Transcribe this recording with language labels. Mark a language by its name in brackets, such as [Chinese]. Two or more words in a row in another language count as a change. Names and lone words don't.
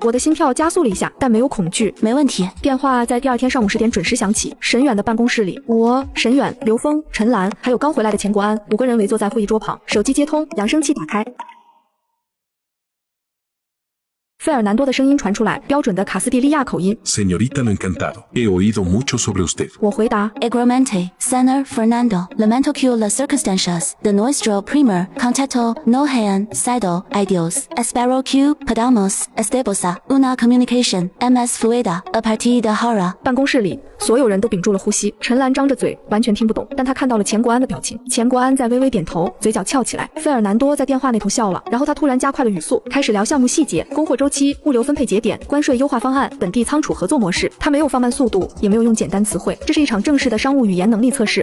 [Chinese] 我的心跳加速了一下，但没有恐惧。没问题。电话在第2天上午10点准时响起。沈远的办公室里，我、沈远、刘峰、陈岚，还有刚回来的钱国安5个人围坐在会议桌旁，手机接通，扬声器打开。费尔南多的声音传出来，标准的卡斯蒂利亚口音。 [Spanish] Señorita, lo encantado. He oído mucho sobre usted. [Chinese] 我回答 [Spanish] Igualmente, Señor Fernando. Lamento que las circunstancias de nuestro primer contacto no hayan sido ideales. Espero que podamos establecer una comunicación más fluida a partir de ahora. [Chinese] 办公室里，所有人都屏住了呼吸。陈岚张着嘴，完全听不懂，但他看到了钱国安的表情。钱国安在微微点头，嘴角翘起来。费尔南多在电话那头笑了，然后他突然加快了语速，开始聊项目细节、供货周期、物流分配节点、关税优化方案、本地仓储合作模式。他没有放慢速度，也没有用简单词汇，这是一场正式的商务语言能力测试。